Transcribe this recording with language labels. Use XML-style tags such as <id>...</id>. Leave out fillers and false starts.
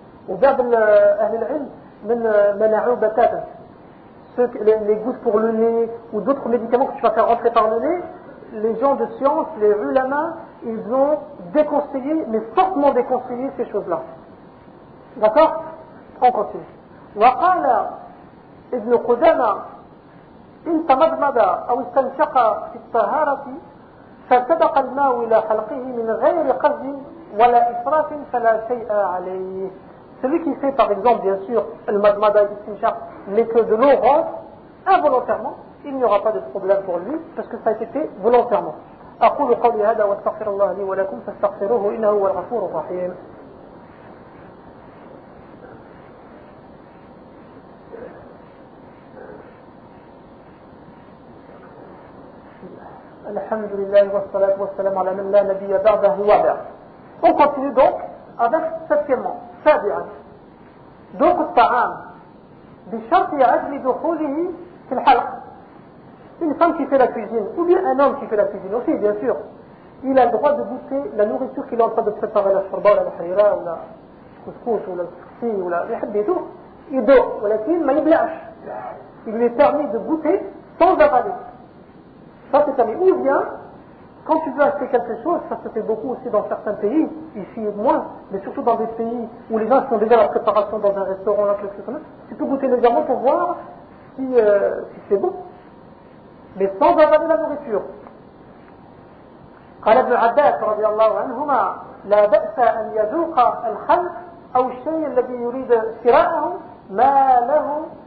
<ar>وبعض أهل العلم من منعوا بتاتا</ar> <fr>les gouttes pour le nez ou d'autres médicaments que tu vas faire rentrer par le nez. Les gens de science, les ulama, ils ont déconseillé, mais fortement déconseillé ces choses-là. D'accord ? On continue.</fr> <ar>وقال ابن قدامة إن تمضمض أو استنشق في الطهارة فسبق الماء إلى حلقه من غير قصد ولا إسراف فلا شيء عليه.</ar> <fr>Celui qui fait par exemple bien sûr le madmada et le sinchar, mais que de l'eau rentre involontairement, il n'y aura pas de problème pour lui parce que ça a été fait volontairement.</fr> <ar>أقول قولي هذا واستغفر الله لي ولكم فاستغفروه إنه هو الغفور الرحيم. الحمد لله والصلاة والسلام على من لا نبي بعده ولا.</ar> <fr>On continue donc avec septièmement. Sabian.</fr> <ar>Donc الطعام بشرط عدم دخوله في الحلق.</ar> <fr>Une femme qui fait la cuisine ou bien un homme qui fait la cuisine aussi bien sûr, il a le droit de goûter la nourriture qu'il est en train de préparer, la charba, la harira ou la couscous ou la tsi ou la yhabbitou. Il doit,</fr> <ar>ولكن ما يبلعش.</ar> <fr>Il lui est permis de goûter sans avaler. Ça c'est permis. Ou bien, quand tu veux acheter quelque chose, ça se fait beaucoup aussi dans certains pays, ici moins, mais surtout dans des pays où les gens font déjà la préparation dans un restaurant, là, quelque chose comme ça, tu peux goûter légèrement pour voir si c'est bon. Mais sans avaler la nourriture.</fr> <ar>قال ابن عباس رضي الله عنهما لا بأس أن يذوق الخل أو الشيء الذي يريد شراءه ما له</ar>